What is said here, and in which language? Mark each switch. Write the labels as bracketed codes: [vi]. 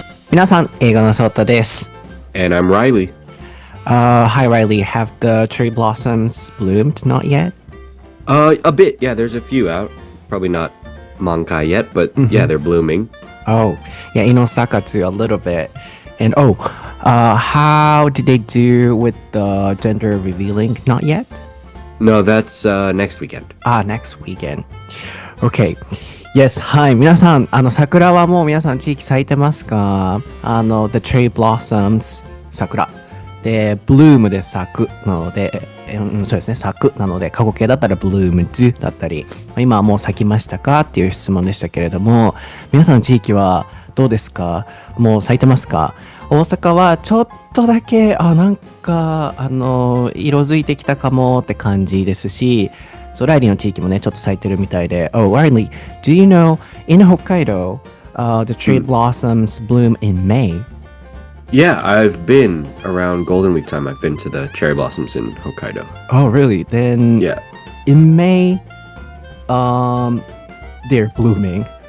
[ja] 皆さん、英語のそーたです。 [en] And I'm Riley. Hi Riley, have the cherry blossoms bloomed? Not yet? A bit, yeah, there's a few out. Probably not mankai yet, but yeah, they're blooming. Oh, yeah, in Osaka too, a little bit. And how did they do with the gender revealing? Not yet? No, that's next weekend. Next weekend. Okay. Yes, はい。 [ja] 皆さん、桜はもう皆さん地域咲いてますか？ [en] the cherry blossoms 桜。 [ja] で、bloom で咲くなので、そうですね、咲くなので、過去形だったら bloomed だったり、今はもう咲きましたかっていう質問でしたけれども、皆さんの地域はどうですか？もう咲いてますか？大阪はちょっとだけ、なんか、色づいてきたかもって感じですし、そう、ライリーの地域もね、ちょっと咲いてるみたいで。 [en] Oh, Riley, do you know, in Hokkaido, the cherry blossoms bloom in May? Yeah, I've been around Golden Week time. I've been to the cherry blossoms in Hokkaido. Oh, really? Then, Yeah. in May, they're blooming.